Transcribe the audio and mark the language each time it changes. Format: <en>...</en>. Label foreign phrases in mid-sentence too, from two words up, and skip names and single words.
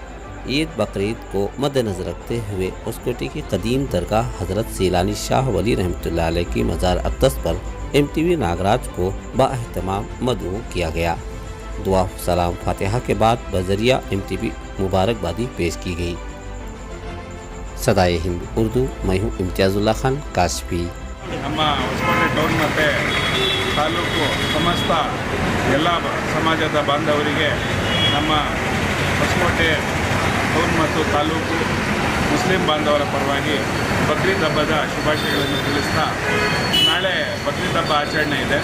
<ur>عید بقرعید کو مدنظر رکھتے ہوئے اسکوٹے کی قدیم درگاہ حضرت سیلانی شاہ ولی رحمۃ اللہ علیہ کی مزار اقدس پر MTV ناگراج کو باہتمام مدعو کیا گیا. دعا سلام فاتحہ کے بعد بذریعہ MTV مبارکبادی پیش کی گئی. صدائے ہند اردو، میں ہوں امتیاز اللہ خان کاشفی.</ur> <kn>ನಮ್ಮ ಹೊಸಕೋಟೆ ಟೌನ್ ಮತ್ತು ತಾಲೂಕು ಸಮಸ್ತ ಎಲ್ಲ ಸಮಾಜದ ಬಾಂಧವರಿಗೆ ನಮ್ಮ ಹೊಸಕೋಟೆ ಟೌನ್ ಮತ್ತು ತಾಲೂಕು ಮುಸ್ಲಿಂ ಬಾಂಧವರ ಪರವಾಗಿ ಬಕ್ರೀದ್ ಹಬ್ಬದ ಶುಭಾಶಯಗಳನ್ನು ತಿಳಿಸ್ತಾ, ನಾಳೆ ಬಕ್ರೀದ್ ಹಬ್ಬ ಆಚರಣೆ ಇದೆ.</kn>